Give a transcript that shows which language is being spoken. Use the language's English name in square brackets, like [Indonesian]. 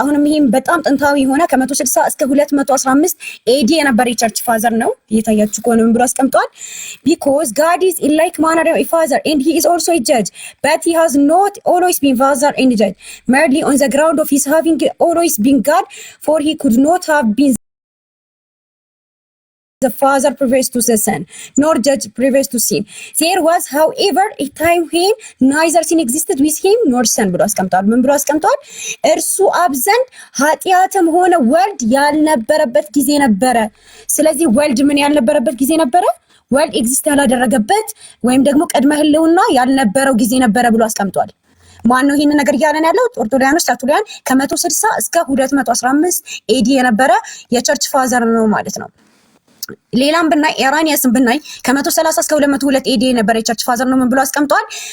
[Amharic] አሁንም ይሄም በጣም ጥንታዊ ሆነ ከ160 እስከ 215 ኤዲ የነበረ የቸርች ፋዘር ነው። እየታያችሁ ከሆነ ምን ብሎ አስቀምጧል? [English] because God is in like manner a father and he is also a judge, but he has not always been father and judge merely on the ground of his having always been God, for he could not have been the father previous to the son, nor judge previous to sin. There was, however, a time when neither sin existed with him nor son [Amharic] ብሎ አስቀምጧል። ምን ብሎ አስቀምጧል? እርሱ አብ ዘንድ ኃጢአትም ሆነ ወልድ ያልነበረበት ጊዜ ነበረ። ስለዚህ ወልድ ምን ያልነበረበት ጊዜ ነበረ? ወልድ ኤግዚስት ያላደረገበት ወይም ደግሞ ቅድመ ህልውና ያልነበረው ጊዜ ነበረ ብሎ አስቀምጧል። ማን ነው ይሄን ነገር እያለን ያለው? ተርቱሊያን ከ160 እስከ 215 ኤዲ የነበረ የቸርች ፋዘር ነው ማለት ነው። ሌላም ብናይ ኢራኒያስን ብናይ ከ130 እስከ 202 ኤዲ የነበረ የቸርች ፋዘር ነው። ምን ብሎ አስቀምጧል?